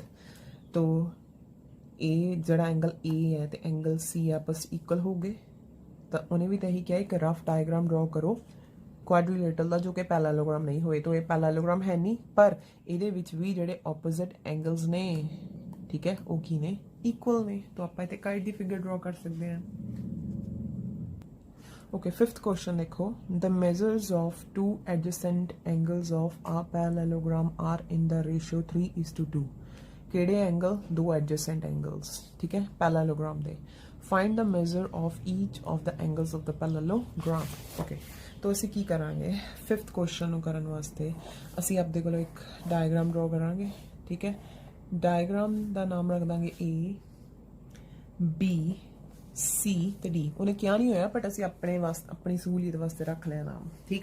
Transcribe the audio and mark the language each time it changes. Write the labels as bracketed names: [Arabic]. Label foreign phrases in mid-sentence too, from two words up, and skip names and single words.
[Punjabi] ਤੋ ਇਹ ਜਿਹੜਾ ਐਂਗਲ ਏ ਹੈ ਤੇ ਐਂਗਲ ਸੀ ਆਪਸ ਇਕੁਅਲ ਹੋ ਗਏ। ਤਾਂ ਉਹਨੇ ਵੀ ਤਾਂ ਇਹੀ ਕਿਹਾ ਇੱਕ [English] rough diagram [Punjabi] ਡਰਾ ਕਰੋ ਕੁਆਡਰੀਲੇਟਰਲ ਦਾ ਜੋ ਕਿ ਪੈਰੇਲਲੋਗ੍ਰਾਮ ਨਹੀਂ ਹੋਏ। ਤਾਂ ਇਹ ਪੈਰੇਲਲੋਗ੍ਰਾਮ ਹੈ ਨਹੀਂ, ਪਰ ਇਹਦੇ ਵਿੱਚ ਵੀ ਜਿਹੜੇ [English] opposite angles [Punjabi] ਨੇ ਠੀਕ ਹੈ ਉਹ ਕੀ ਨੇ, ਇਕੁਅਲ ਨੇ। ਤਾਂ ਆਪਾਂ ਇੱਥੇ ਕਾਈਟ ਦੀ ਫਿਗਰ ਡਰਾ ਕਰ ਸਕਦੇ ਹਾਂ। [English] Okay, fifth question देखो, the measures of two adjacent angles of a parallelogram are in the ratio 3:2। [Punjabi] ਕਿਹੜੇ ਐਂਗਲ? ਦੋ [English] adjacent angles [Punjabi] ਠੀਕ ਹੈ parallelogram ਦੇ। [English] find the measure of each of the angles of the parallelogram। [Punjabi] okay, तो ਅਸੀਂ ਕੀ ਕਰਾਂਗੇ [English] fifth question [Punjabi] ਨੂੰ ਕਰਨ ਵਾਸਤੇ ਅਸੀਂ ਆਪਦੇ ਕੋਲ ਇੱਕ ਡਾਇਗਰਾਮ ਡਰਾ ਕਰਾਂਗੇ ਠੀਕ ਹੈ। ਡਾਇਗਰਾਮ ਦਾ ਨਾਮ ਰੱਖ ਦਾਂਗੇ A B C ਤੇ D। ਉਹਨੇ ਕਿਹਾ ਨਹੀਂ ਹੋਇਆ ਬਟ ਅਸੀਂ ਆਪਣੇ ਵਾਸਤੇ ਆਪਣੀ ਸਹੂਲੀਅਤ ਵਾਸਤੇ ਰੱਖ ਲਿਆ ਨਾਮ ਠੀਕ।